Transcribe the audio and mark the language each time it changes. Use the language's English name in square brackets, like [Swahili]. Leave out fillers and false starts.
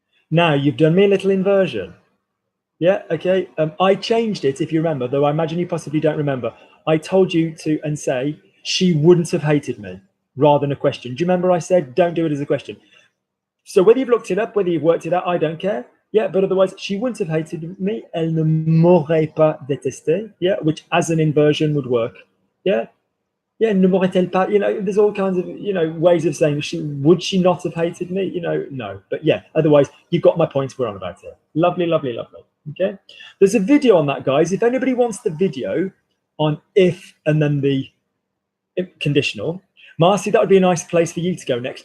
[English] Now, you've done me a little inversion. Yeah, okay. I changed it, if you remember, though I imagine you possibly don't remember. I told you to and say, she wouldn't have hated me, rather than a question. Do you remember I said, don't do it as a question? So whether you've looked it up, whether you've worked it out, I don't care. Yeah, but otherwise, she wouldn't have hated me. [French] Elle ne m'aurait pas détesté. [English] Yeah, which as an inversion would work. Yeah. Yeah, [French] ne m'aurait-elle pas, [English] there's all kinds of, ways of saying, would she not have hated me? No. But yeah, otherwise, you've got my points we're on about here. Lovely, lovely, lovely. Okay. There's a video on that, guys. If anybody wants the video on if and then the conditional, Marcy, that would be a nice place for you to go next.